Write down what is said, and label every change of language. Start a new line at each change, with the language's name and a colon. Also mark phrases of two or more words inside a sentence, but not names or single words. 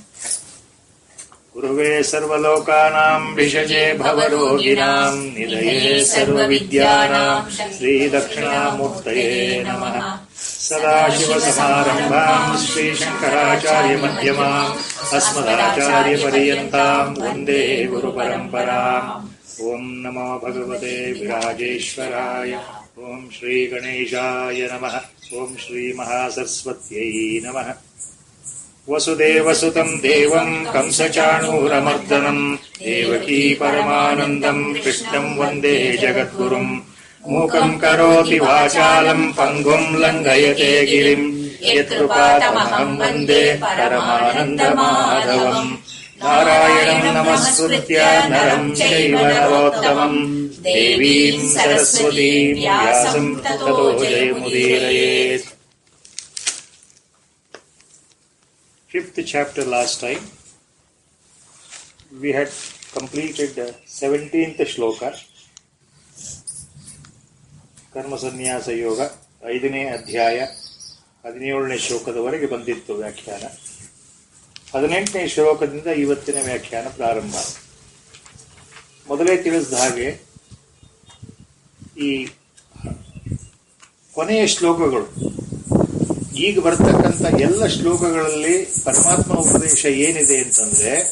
Sanskrit: ಗುರುವೇ ಸರ್ವಲೋಕಾನಾಂ ವಿಷಜೇ ಭವರೋಗಿಣಾಂ ನಿಧಯೇ ಸರ್ವವಿದ್ಯಾನಾಂ ಶ್ರೀ ದಕ್ಷಿಣಾಮೂರ್ತಯೇ ನಮಃ. ಸದಾಶಿವಸಮಾರಂಭಾಂ ಶ್ರೀಶಂಕರಾಚಾರ್ಯ ಮಧ್ಯಮಾಂ ಅಸ್ಮದಾಚಾರ್ಯ ಪರ್ಯಂತಾಂ ವಂದೇ ಗುರುಪರಂಪರಾಂ. ಓಂ ನಮೋ ಭಗವತೆ ವಿರಾಜೇಶ್ವರಾಯ. ಓಂ ಶ್ರೀ ಗಣೇಶಾಯ ನಮಃ. ಓಂ ಶ್ರೀ ಮಹಾಸರಸ್ವತ್ಯೈ ನಮಃ. ವಸುದೇವಸುತಂ ದೇವಂ ಕಂಸಚಾಣೂರಮರ್ದನಂ ದೇವಕೀ ಪರಮಾನಂದಂ ಕೃಷ್ಣಂ ವಂದೇ ಜಗದ್ಗುರುಂ. ಮೂಕಂ ಕರೋತಿ ವಾಚಾಲಂ ಪಂಗುಂ ಲಂಘಯತೆ ಗಿರಿಂ ಯತ್ಕೃಪಾತಮಹಂ ವಂದೇ ಪರಮಾನಂದಮಾಧವಂ. ನಾರಾಯಣಂ ನಮಸ್ಕೃತ್ಯ ನರಂ ಚೈವ ನರೋತ್ತಮಂ ದೇವೀಂ ಸರಸ್ವತೀಂ ವ್ಯಾಸಂ ತತೋ ಜಯಮುದೀರಯೇತ್.
English: Fifth chapter last time. We had completed the 17th shloka.
Kannada: ಕರ್ಮ ಸನ್ಯಾಸ ಯೋಗ 5ನೇ ಅಧ್ಯಾಯ 17ನೇ ಶ್ಲೋಕದವರೆಗೆ ಬಂದಿತ್ತು ವ್ಯಾಖ್ಯಾನ. 18ನೇ ಶ್ಲೋಕದಿಂದ ಇವತ್ತಿನ ವ್ಯಾಖ್ಯಾನ ಪ್ರಾರಂಭ. ಮೊದಲೇ ತಿಳಿಸಿದ ಹಾಗೆ ಈ ಕೊನೆಯ ಶ್ಲೋಕಗಳು, ಈಗ ಬರ್ತಕ್ಕಂಥ ಎಲ್ಲ ಶ್ಲೋಕಗಳಲ್ಲಿ ಪರಮಾತ್ಮ ಉಪದೇಶ ಏನಿದೆ ಅಂತಂದ್ರೆ,